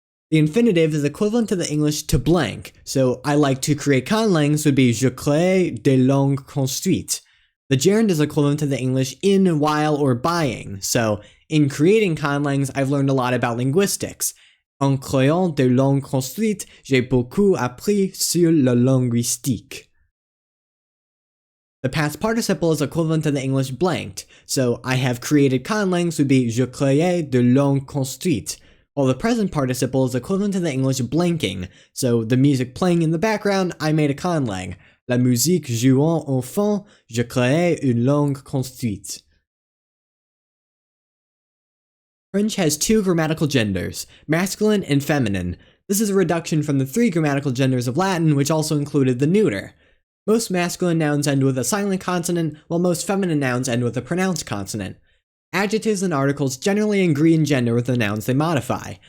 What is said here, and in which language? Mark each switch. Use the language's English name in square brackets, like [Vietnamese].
[English] The infinitive is equivalent to the English to blank, so I like to create conlangs would be [French] je crée des langues construites. [English] The gerund is equivalent to the English in, while, or buying, so in creating conlangs, I've learned a lot about linguistics. [French] En créant des langues construites, j'ai beaucoup appris sur la linguistique. [English] The past participle is equivalent to the English blanked, so I have created conlangs would be [French] je créais des langues construites, [English] while the present participle is equivalent to the English blanking, so the music playing in the background, I made a conlang. [French] La musique jouant au fond, je créais une langue construite. [English] French has 2 grammatical genders, masculine and feminine. This is a reduction from the 3 grammatical genders of Latin, which also included the neuter. Most masculine nouns end with a silent consonant, while most feminine nouns end with a pronounced consonant. Adjectives and articles generally agree in gender with the nouns they modify.